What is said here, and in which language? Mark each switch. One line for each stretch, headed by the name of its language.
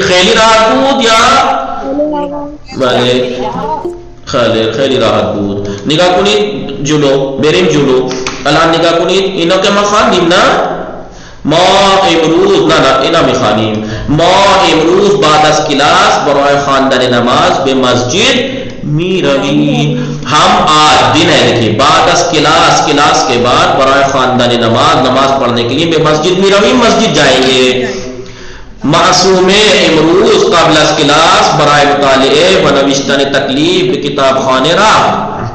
Persian: خیلی راحت بود یا بله خیلی راحت بود. نگاه کنید جلو، بریم جلو. الان نگاه کنید اینا که ما خواندیم نه، ما امروز نه اینا میخوانیم. ما امروز بعد از کلاس برای خواندن نماز به مسجد میرویم.
Urdu: ہم آج دن ہے دیکھیے
Persian: بعد از کلاس
Urdu: کے بعد
Persian: برای خواندن نماز
Urdu: پڑھنے کے لیے
Persian: بے مسجد میرویم،
Urdu: مسجد جائیں گے.
Persian: معصوم امروز قبل از کلاس برای مطالعه و نوشتن تکلیف به کتاب خانه رفت.